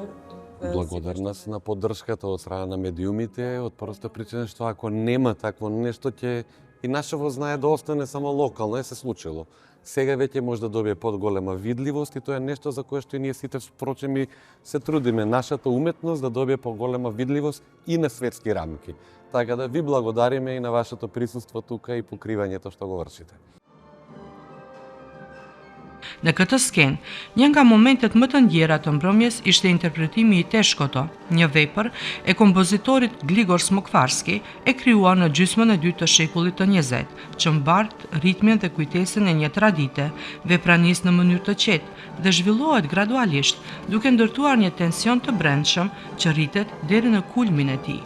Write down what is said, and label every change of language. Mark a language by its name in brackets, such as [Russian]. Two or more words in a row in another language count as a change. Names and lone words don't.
[Macedonian] Благодарност на поддршката од страна на медиумите, од проста причина што ако нема такво нешто ќе и нашево знае да остане само локално, е се случило. Сега веќе може да добие подголема видливост и тоа е нешто за кое што и ние сите впрочем и се трудиме, нашата уметност да добие поголема видливост и на светски рамки. Така да ви благодариме и на вашето присуство тука и покривањето што го вршите. [Albanian] Në këtë skenë, një nga momentet më të ndjera të mbrëmjes ishte interpretimi i Teshkoto, një vepër e kompozitorit Gligor Smokvarski e krijuar në gjysmën e dytë të shekullit të 20, që mbart ritmin dhe kujtesën e një tradite, vepranis në mënyrë të qetë dhe zhvillohet gradualisht, duke ndërtuar një tension të brendshëm që rritet deri në kulmin e tij.